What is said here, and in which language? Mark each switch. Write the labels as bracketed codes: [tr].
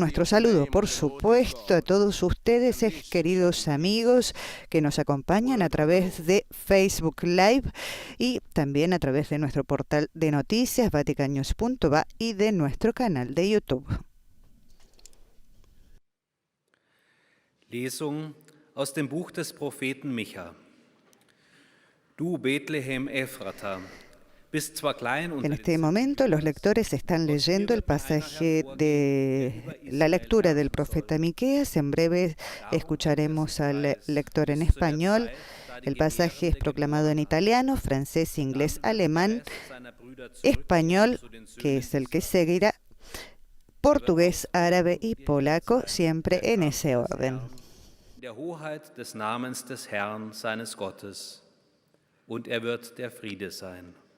[es] Nuestro saludo, por supuesto, a todos ustedes, queridos amigos que nos acompañan a través de Facebook Live y también a través de nuestro portal de noticias vaticannews.va y de nuestro canal de YouTube. [de] Lesung aus dem Buch des Propheten Micha. Du Bethlehem Ephrata. [es] En este momento los lectores están leyendo el pasaje de la lectura del profeta Miqueas. En breve escucharemos al lector en español. El pasaje es proclamado en italiano, francés, inglés, alemán, español, que es el que seguirá, portugués, árabe y polaco, siempre en ese orden. [de] Der Hoheit des Namens des Herrn seines Gottes, und wird der Friede sein.